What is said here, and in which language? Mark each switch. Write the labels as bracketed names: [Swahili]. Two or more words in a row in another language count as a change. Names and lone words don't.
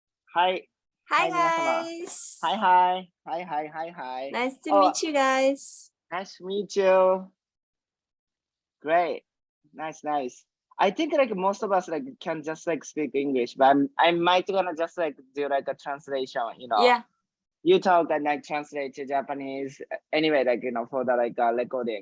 [English] Hi. Hi, Hi, 皆様。 guys. Hi, hi. Hi, hi, hi, hi. Nice to Oh, meet you guys. nice to meet you. Great. Nice, nice. I think like most of us like can just like speak English, but I might gonna just like do like a translation, you know. Yeah. You talk and I translate to Japanese anyway, like you know, for the like recording.